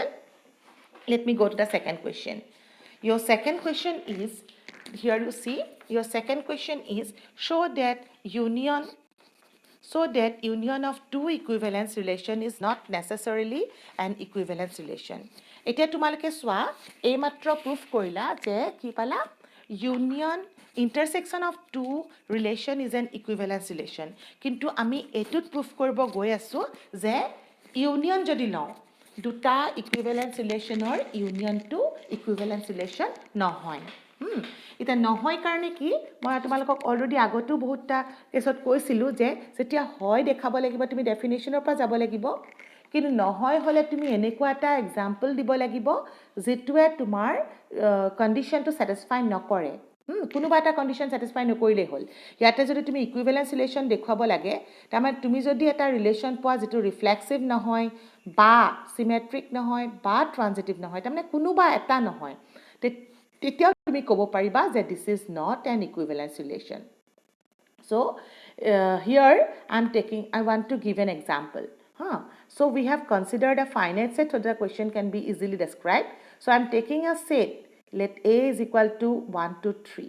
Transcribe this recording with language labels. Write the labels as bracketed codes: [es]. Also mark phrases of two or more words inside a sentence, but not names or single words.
[en] Let me go to the second question. Your second question is, here you see, your second question is show that union of two equivalence relation is not necessarily an equivalence relation. [as] এতিয়া তোমালোকে চোৱা এই মাত্ৰ proof কৰিলা যে কি পালা [en] union intersection of two relation is an equivalence relation. [as] কিন্তু আমি এটুত proof কৰিব গৈ আছো যে union যদি লওঁ দুটা [en] equivalence relation [as] ৰ union to equivalence relation নহয়. এটা নহয় কাৰণে কি মই তোমালোকক অলৰেডি আগতো বহুতটা কেছত কৈছিলো যে যেতিয়া হয় দেখাব লাগিব তুমি ডেফিনিশনৰ পৰা যাব লাগিব কিন্তু নহয় হলে তুমি এনেকুৱা এটা এক্সাম্পল দিব লাগিব যেটোৱে তোমাৰ কন্ডিশনটো স্যাটিসফাই নকৰে কোনোবা এটা কন্ডিশন স্যাটিসফাই নকৰিলে হল ইয়াতে যদি তুমি [en] equivalence relation [as] দেখুৱাব লাগে তাৰমানে তুমি যদি এটা ৰিলেশন পোৱা যেটো ৰিফ্লেক্সিভ নহয় বা সিমেট্ৰিক নহয় বা ট্ৰানজিটিভ নহয় তাৰমানে কোনোবা এটা নহয় তেতিয়া তুমি ক'ব পাৰিবা যে [en] this is not an equivalence relation. So here I want to give an example. So we have considered a finite set so the question can be easily described. So I'm taking a set. Let A is equal to 1 to 3.